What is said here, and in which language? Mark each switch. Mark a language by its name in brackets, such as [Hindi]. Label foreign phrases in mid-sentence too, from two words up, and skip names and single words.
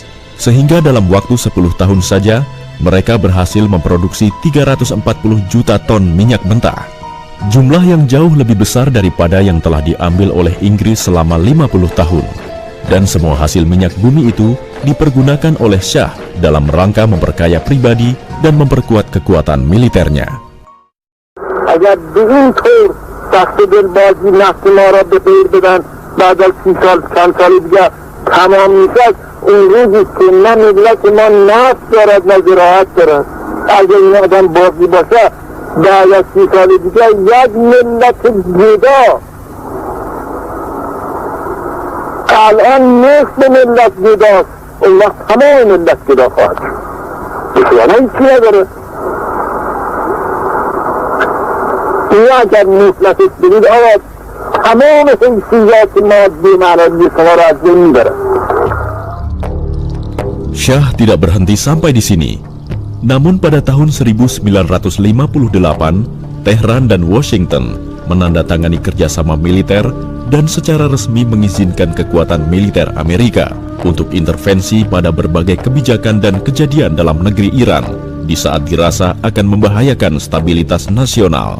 [Indonesian] Sehingga dalam waktu 10 tahun saja, mereka berhasil memproduksi 340 juta ton minyak mentah. Jumlah yang jauh lebih besar daripada yang telah diambil oleh Inggris selama 50 tahun. Dan semua hasil minyak bumi itu dipergunakan oleh Shah dalam rangka memperkaya pribadi dan memperkuat kekuatan militernya. [Persian] اگر به این طور دست دلبازی نفت ما را به غیر بدن بعد از 30 سال چند سال دیگه تمام میشد اون روزی که نه ملت ما نفت دارد نه زراعت دارد. اگر این آدم باقی باشه بعد از 30 سال دیگه یک ملت جدا، الان نصف ملت جداست، اون وقت همه ملت جدا خواهد بسیانه هیچی نداره. این اگر مفلسش بگید آقا تمام حیثیات مادی معنوی شما را از بین میبرد. [Indonesian] Syah tidak berhenti sampai di sini. Namun pada tahun 1958, Tehran dan Washington menandatangani kerjasama militer dan secara resmi mengizinkan kekuatan militer Amerika untuk intervensi pada berbagai kebijakan dan kejadian dalam negeri Iran di saat dirasa akan membahayakan stabilitas nasional.